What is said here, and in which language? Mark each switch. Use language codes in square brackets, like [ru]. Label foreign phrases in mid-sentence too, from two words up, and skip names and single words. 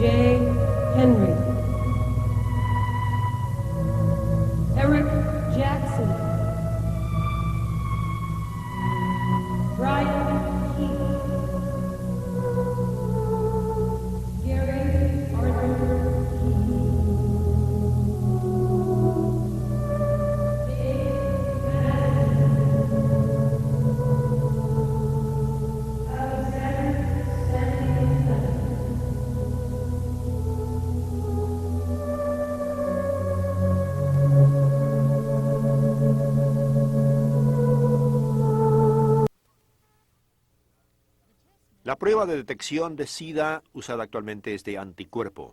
[es] Henry, Eric Jackson, Brian Keith, Gary Arthur Keith, Dave Madison, Alexander Stanley. La prueba de detección de SIDA usada actualmente es de anticuerpo.